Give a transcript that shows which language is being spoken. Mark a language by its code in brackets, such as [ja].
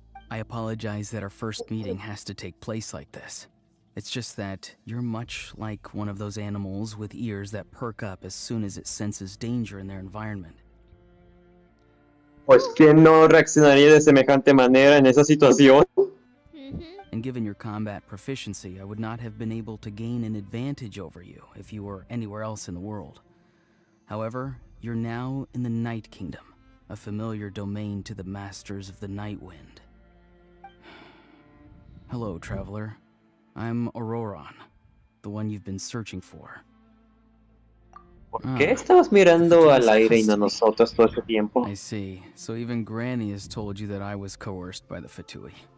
[en] I apologize that our first meeting has to take place like this. It's just that you're much like one of those animals with ears that perk up as soon as it senses danger in their environment. [es] Pues, ¿quién no reaccionaría de semejante manera en esa situación? [en] And given your combat proficiency, I would not have been able to gain an advantage over you if you were anywhere else in the world. However, you're now in the Night Kingdom, a familiar domain to the masters of the Night Wind. Hello, traveler. I'm Auroron, the one you've been searching for. [es] ¿Por qué estabas mirando al aire y no a nosotros todo este tiempo? [en] I see. So even Granny has told you that I was coerced by the Fatui.